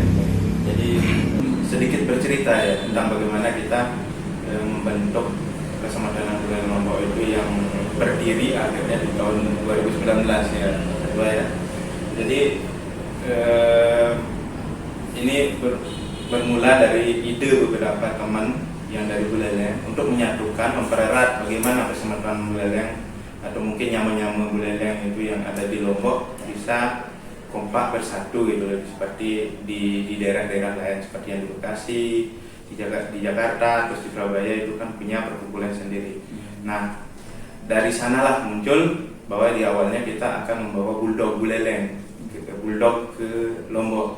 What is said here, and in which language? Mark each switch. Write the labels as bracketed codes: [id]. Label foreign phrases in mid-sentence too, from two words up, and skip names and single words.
[id] Jadi sedikit bercerita ya tentang bagaimana kita membentuk Pesematonan Buleleng Lombok itu yang berdiri akhirnya di tahun 2019 ya, kedua ya. Jadi ini bermula dari ide beberapa teman yang dari Buleleng untuk menyatukan, mempererat bagaimana Pesematonan Buleleng atau mungkin nyama-nyama Buleleng itu yang ada di Lombok bisa kompak bersatu gitu loh, seperti di daerah-daerah lain seperti yang di Bekasi, di Jakarta, terus di Surabaya itu kan punya perkumpulan sendiri. Nah, dari sanalah muncul bahwa di awalnya kita akan membawa bulldog ke Lombok.